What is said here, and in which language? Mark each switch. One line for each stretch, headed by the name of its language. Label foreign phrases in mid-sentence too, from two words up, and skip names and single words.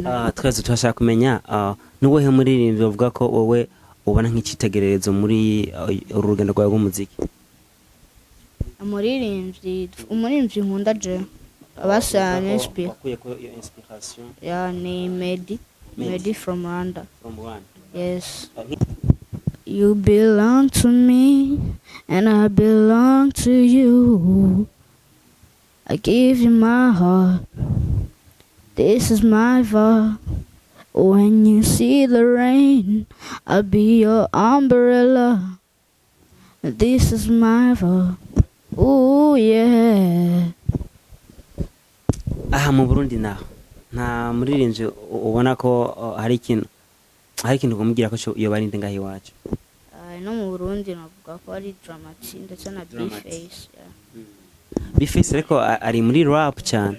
Rundi: twese turashaka kumenya nuwehe muririmbyi bavuga ko wowe ubona nk'icitegererezo muri urugendo rwawe rw'umuziki? umuririmbyi nkunda je abasana
English: inspiration
Rundi: ni Medi
English: from Rwanda. Yes. You belong to me and I belong to you. I give you my heart. This is my vow. When you see the rain, I'll be your umbrella. This is my vow. Ooh yeah.
Rundi: Aha mu Burundi naho nta muririmbyi ubona ko hari ikintu kumubwira ko iyo barinde ngaho iwacu? No mu Burundi navuga ko ari Dramatic ndetse na Bface. Bface ariko ari muri rap cyane.